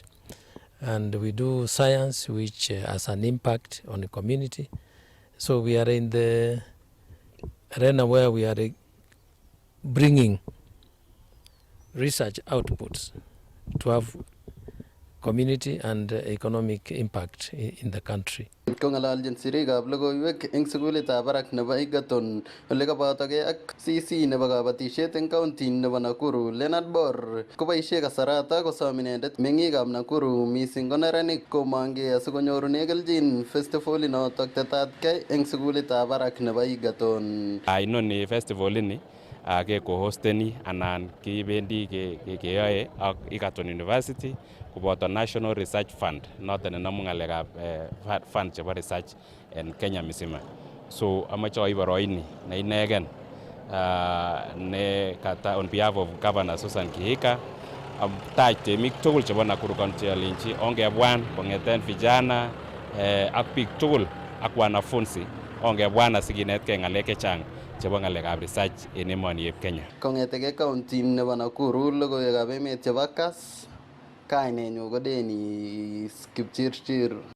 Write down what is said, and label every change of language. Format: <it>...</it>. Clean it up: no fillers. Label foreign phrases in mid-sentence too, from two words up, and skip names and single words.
<en>And we do science which has an impact on the community. So we are in the arena where we are bringing research outputs to have community and economic impact in the country.</en> <kln>Kongalalchin sirikab logoiwek eng sukulitab barak nebo Egerton ole kabatogei ak CC nebo kabatisiet eng county nebo Nakuru. Leonard Bor koboisie kasarata kosom inendet meng'ikab Nakuru missing ko neranik komongei asikonyorune kelchin festival inotok tetatkei eng sukulitab barak nebo Egerton. Inoni festival ini ke co-hosteni anan kibendi keyoe ak Egerton University koboto National Research Fund noton nenomu ng'alekab fund chebo research en Kenya misima. So amache oib boroini ne inegen ne kata</kln> <en>on behalf of</en> <kln>Governor Susan Kihika taj temik tugul chebo Nakuru County alinchi ongebwan kongeten vijana ak biik tugul ak wanafunzi ongebwan asikinetkei ng'alek chechang chebo ng'alekab research en emoni eb Kenya. Kong'eteke county nebo Nakuru logoiwekab emet chebo Kass, kainenyu ko Dennis Kipchirchir.</kln>